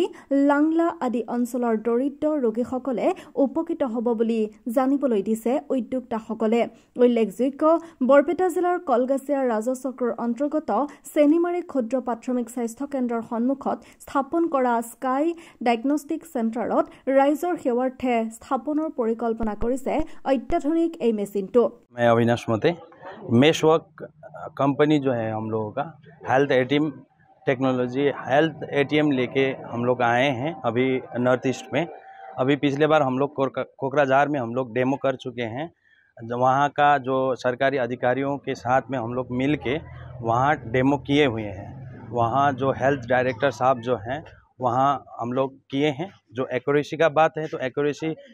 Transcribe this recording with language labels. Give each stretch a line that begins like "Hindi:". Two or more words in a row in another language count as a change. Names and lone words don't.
Assamese: লাংলা আদি অঞ্চলৰ দৰিদ্ৰ ৰোগীসকলে উপকৃত হ'ব বুলি জানিবলৈ দিছে উদ্যোক্তাসকলে উল্লেখযোগ্য বৰপেটা জিলাৰ কলগাছিয়া ৰাজচক্ৰৰ অন্তৰ্গত চেনিমাৰী ক্ষুদ্ৰ প্ৰাথমিক স্বাস্থ্য কেন্দ্ৰৰ সন্মুখত স্থাপন কৰা স্কাই ডায়েগনষ্টিক চেণ্টাৰত ৰাইজৰ সেৱাৰ্থে স্থাপনৰ পৰিকল্পনা কৰিছে অত্যাধুনিক এ মেচিন তো
Hindi: मैं अविनाश मोते मेशवर्क कंपनी जो है हम लोगों का हेल्थ एटीएम टेक्नोलॉजी हेल्थ एटीएम लेके हम लोग आए हैं अभी नॉर्थ ईस्ट में अभी पिछले बार हम लोग कोकराझार में हम लोग डेमो कर चुके हैं वहाँ का जो सरकारी अधिकारियों के साथ में हम लोग मिल के वहाँ डेमो किए हुए हैं वहाँ जो हेल्थ डायरेक्टर साहब जो हैं वहाँ हम लोग किए हैं जो एक्यूरेसी का बात है तो एक्यूरेसी